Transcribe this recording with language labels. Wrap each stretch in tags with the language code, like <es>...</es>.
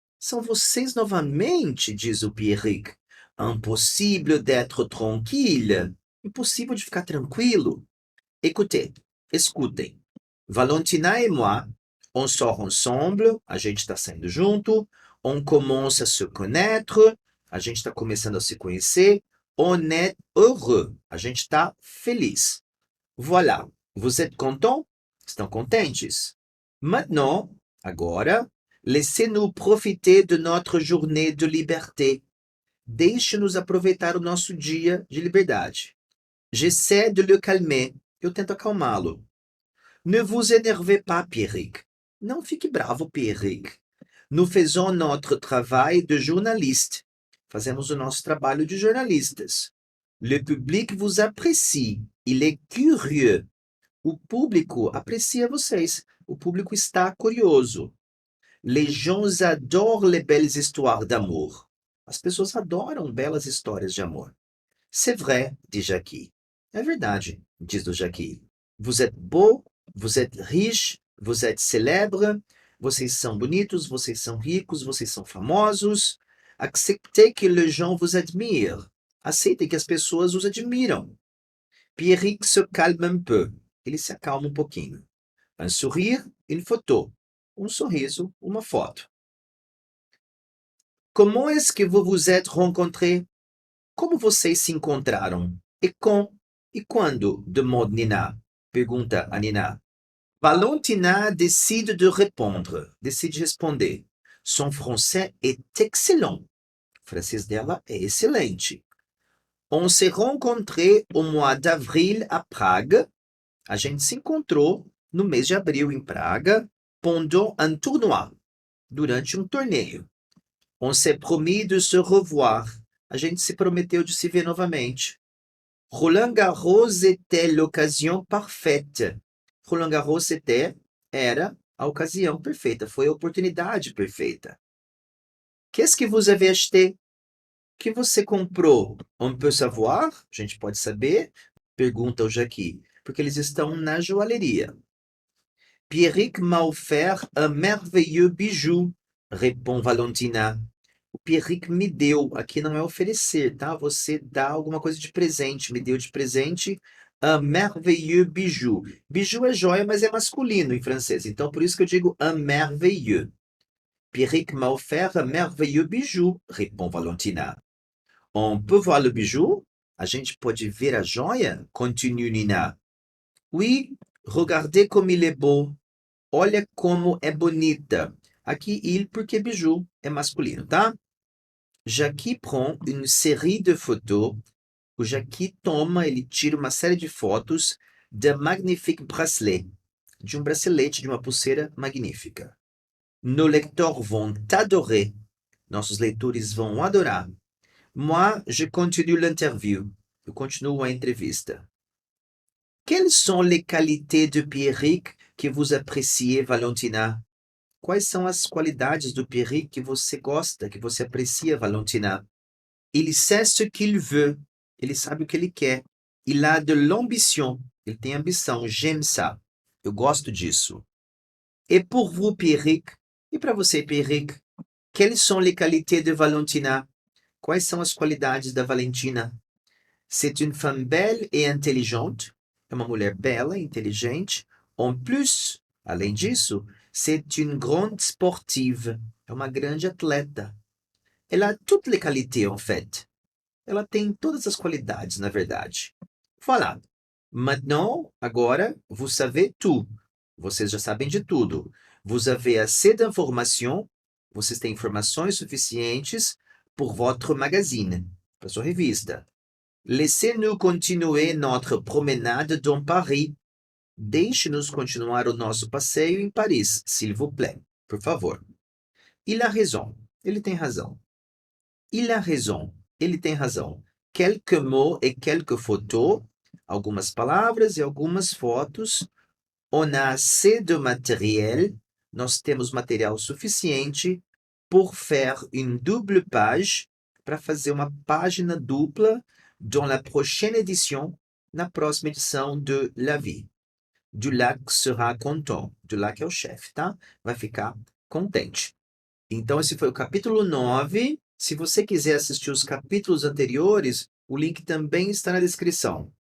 <pt>São vocês novamente, diz o Pierrick.</pt> <fr>Impossible d'être tranquille.</fr> <pt>Impossível de ficar tranquilo.</pt> <fr>Écoutez,</fr> <pt>escutem.</pt> <fr>Valentina et moi, on sort ensemble,</fr> <pt>a gente está saindo junto,</pt> <fr>on commence à se connaître,</fr> <pt>a gente está começando a se conhecer,</pt> <fr>on est heureux,</fr> <pt>a gente está feliz.</pt> <fr>Voilà, vous êtes contents?</fr> <pt>Estão contentes?</pt> <fr>Maintenant,</fr> <pt>agora,</pt> <fr>laissez-nous profiter de notre journée de liberté.</fr> <pt>Deixe-nos aproveitar o nosso dia de liberdade.</pt> <fr>J'essaie de le calmer.</fr> <pt>Eu tento acalmá-lo.</pt> <fr>Ne vous énervez pas, Pierrick.</fr> <pt>Não fique bravo, Pierrick.</pt> <fr>Nous faisons notre travail de journaliste.</fr> <pt>Fazemos o nosso trabalho de jornalistas.</pt> <fr>Le public vous apprécie. Il est curieux.</fr> <pt>O público aprecia vocês. O público está curioso.</pt> <fr>Les gens adorent les belles histoires d'amour.</fr> <pt>As pessoas adoram belas histórias de amor.</pt> <fr>C'est vrai, dit Jackie.</fr> <pt>É verdade, diz o Jackie.</pt> <fr>Vous êtes beau, vous êtes riche, vous êtes célèbre.</fr> <pt>Vocês são bonitos, vocês são ricos, vocês são famosos.</pt> <fr>Acceptez que les gens vous admirent.</fr> <pt>Aceitem que as pessoas os admiram.</pt> <fr>Pierrick se calme un peu.</fr> <pt>ele se acalma um pouquinho.</pt> <fr>Un sourire, une photo.</fr> <pt>Um sorriso, uma foto.</pt> <fr>Comment est-ce que vous vous êtes rencontrés?</fr> <pt>Como vocês se encontraram? E com? E quando?</pt> <fr>Demande Nina.</fr> <pt>Pergunta a Nina.</pt> <fr>Valentina décide de répondre.</fr> <pt>Decide responder.</pt> <fr>Son français est excellent.</fr> <pt>O francês dela é excelente.</pt> <fr>On s'est rencontrés au mois d'avril à Prague.</fr> <pt>A gente se encontrou no mês de abril em Praga,</pt> <fr>pendant un tournoi,</fr> <pt>durante um torneio.</pt> <fr>On s'est promis de se revoir.</fr> <pt>A gente se prometeu de se ver novamente.</pt> <fr>Roland Garros était l'occasion parfaite.</fr> <pt>Roland Garros era a ocasião perfeita, foi a oportunidade perfeita.</pt> <fr>Qu'est-ce que vous avez acheté?</fr> <pt>Que você comprou?</pt> <fr>On peut savoir?</fr> <pt>A gente pode saber? Pergunta o Jackie, porque eles estão na joalheria.</pt> <fr>Pierrick m'a offert un merveilleux bijou, répond Valentina.</fr> <pt>O Pierrick me deu, aqui não é oferecer, tá? Você dá alguma coisa de presente, me deu de presente</pt> <fr>un merveilleux bijou.</fr> <pt>Bijou é joia, mas é masculino em francês, então por isso que eu digo</pt> <fr>un merveilleux. Pierrick m'a offert un merveilleux bijou, répond Valentina. On peut voir le bijou?</fr> <pt>A gente pode ver a joia?</pt> <fr>Continue Nina. Oui, regardez comme il est beau.</fr> <pt>Olha como é bonita. Aqui il porque bijou é masculino, tá?</pt> <fr>Jackie prend une série de photos.</fr> <pt>O Jackie toma, ele tira uma série de fotos</pt> <fr>d'un magnifique bracelet.</fr> <pt>De um bracelete, de uma pulseira magnífica.</pt> <fr>Nos lecteurs vont adorer.</fr> <pt>Nossos leitores vão adorar.</pt> <fr>Moi, je continue l'interview.</fr> <pt>Eu continuo a entrevista.</pt> <fr>Quelles sont les qualités de Pierrick que vous appréciez, Valentina?</fr> <pt>Quais são as qualidades do Pierrick que você gosta, que você aprecia, Valentina?</pt> <fr>Il sait ce qu'il veut.</fr> <pt>Ele sabe o que ele quer.</pt> <fr>Il a de l'ambition.</fr> <pt>Ele tem ambição.</pt> <fr>J'aime ça.</fr> <pt>Eu gosto disso.</pt> <fr>Et pour vous, Pierrick?</fr> <pt>E para você, Pierrick?</pt> <fr>Quelles sont les qualités de Valentina?</fr> <pt>Quais são as qualidades da Valentina?</pt> <fr>C'est une femme belle et intelligente.</fr> <pt>É uma mulher bela e inteligente.</pt> <fr>En plus,</fr> <pt>além disso,</pt> <fr>c'est une grande sportive.</fr> <pt>É uma grande atleta.</pt> <fr>Elle a toutes les qualités, en fait.</fr> <pt>Ela tem todas as qualidades, na verdade.</pt> <fr>Voilà. Maintenant,</fr> <pt>agora,</pt> <fr>vous savez tout.</fr> <pt>Vocês já sabem de tudo.</pt> <fr>Vous avez assez d'informations.</fr> <pt>Vocês têm informações suficientes</pt> <fr>pour votre magazine,</fr> <pt>para sua revista.</pt> <fr>Laissez-nous continuer notre promenade dans Paris.</fr> <pt>Deixe-nos continuar o nosso passeio em Paris,</pt> <fr>s'il vous plaît.</fr> <pt>Por favor.</pt> <fr>Il a raison.</fr> <pt>Ele tem razão. Il a raison. Ele tem razão.</pt> <fr>Quelques mots et quelques photos.</fr> <pt>Algumas palavras e algumas fotos.</pt> <fr>On a assez de matériel.</fr> <pt>Nós temos material suficiente</pt> <fr>pour faire une double page.</fr> <pt>Para fazer uma página dupla</pt> <fr>dans la prochaine édition.</fr> <pt>Na próxima edição de La Vie.</pt> <fr>Dulac sera content.</fr> <pt>Dulac é o chefe, tá? Vai ficar contente. Então, esse foi o capítulo 9. Se você quiser assistir os capítulos anteriores, o link também está na descrição.</pt>